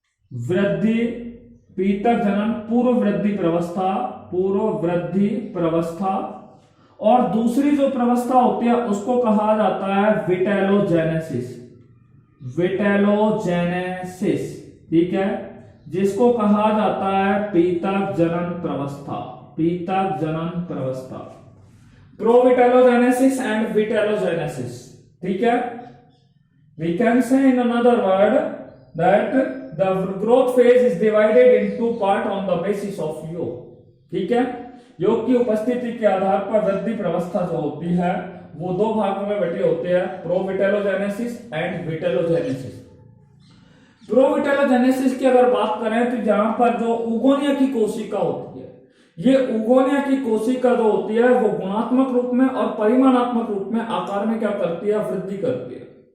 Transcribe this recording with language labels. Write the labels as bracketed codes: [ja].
[hi] वृद्धि, पीतक जनन पूर्व वृद्धि प्रवस्था, पूर्व वृद्धि प्रवस्था, और दूसरी जो प्रवस्था होती है उसको कहा जाता है विटेलोजेनेसिस, विटेलोजेनेसिस, ठीक है, जिसको कहा जाता है पीतक जनन प्रवस्था, पीतक जनन प्रवस्था, प्रोविटेलोजेनेसिस एंड विटेलोजेनेसिस, ठीक है। [en] We can say in another word that the growth phase is divided in two part on the basis of yolk, [hi] ठीक है। योग की उपस्थिति के आधार पर वृद्धि प्रवस्था जो होती है वो दो भागों में बटे होते हैं, प्रोविटेलोजेनेसिस एंड विटेलोजेनेसिस। प्रोविटेलोजेनेसिस की अगर बात करें तो जहां पर जो उगोनिया की कोशिका होती है, ये उगोनिया की कोशिका जो होती है वो गुणात्मक रूप में और परिमाणात्मक रूप में आकार में क्या करती है, वृद्धि करती है।